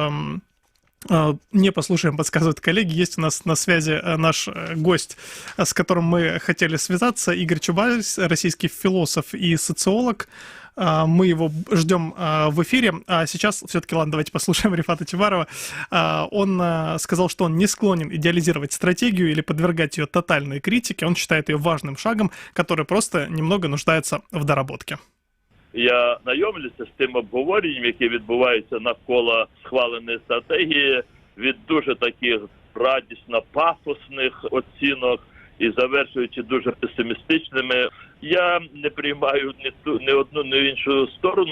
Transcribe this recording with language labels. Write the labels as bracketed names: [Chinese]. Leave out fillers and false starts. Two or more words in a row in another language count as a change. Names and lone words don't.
[Russian] Не послушаем, подсказывают коллеги. Есть у нас на связи наш гость, с которым мы хотели связаться, Игорь Чубаров, российский философ и социолог. Мы его ждем в эфире. А сейчас все-таки, ладно, давайте послушаем Рифата Чубарова. Он сказал, что он не склонен идеализировать стратегию или подвергать ее тотальной критике. Он считает ее важным шагом, который просто немного нуждается в доработке. [Ukrainian] Я знайомлюся з тим обговоренням, яке відбувається навколо схваленої стратегії від дуже таких радісно пафосних оцінок і завершуючи дуже песимістичними. Я не приймаю ні одну, ні іншу сторону.